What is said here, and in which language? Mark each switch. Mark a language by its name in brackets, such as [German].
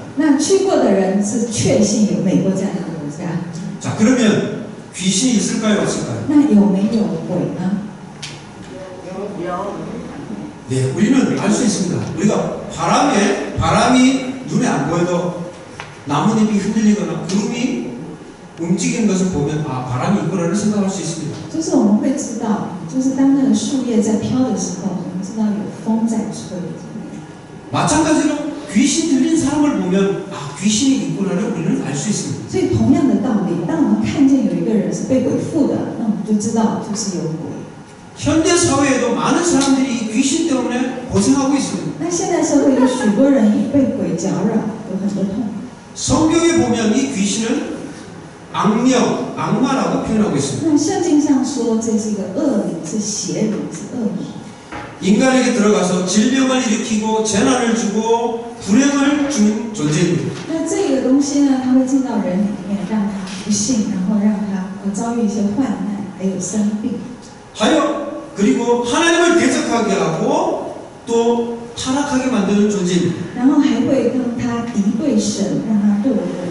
[Chinese] 那去过的人是确信有美国这样一个国家。 [Korean] 자, 그러면 귀신이 있을까요? 없을까요? [Chinese] 那有没有鬼呢？ [Korean] 네, 우리는 알 수 있습니다. 우리가 바람이 눈에 안 보여도 나뭇잎이 흔들리거나 구름이 움직이는 것을 보면 아, 바람이 있구나를 생각할 수 있습니다. [Chinese] 就是我们会知道，就是当那个树叶在飘的时候，我们知道有风在吹。 [Korean] 마찬가지로 귀신 들린 사람을 보면 아, 귀신이 있구나를 우리는 알 수 있습니다. [Chinese] 所以同样的道理，当我们看见有一个人是被鬼附的，那我们就知道就是有鬼。 [Korean] 현대 사회에도 많은 사람들이 귀신 때문에 고생하고 있습니다. [Chinese] 那现在社会有许多人也被鬼搅扰，有很多痛。 [Korean] 성경에 보면 이 귀신은 악령, 악마라고 표현하고 있습니다. [Chinese] 那圣经上说这是一个恶灵，是邪灵，是恶魔。 [Korean] 인간에게 들어가서 질병을 일으키고 재난을 주고 불행을 주는 존재입니다. [Chinese] 那这个东西呢，它会进到人里面，让他不幸，然后让他遭遇一些患难，还有生病。 [Korean] 그리고 하나님을 대적하게 하고 또 타락하게 만드는 존재입니다. [Chinese] 然后还会让他敌对神，让他堕落。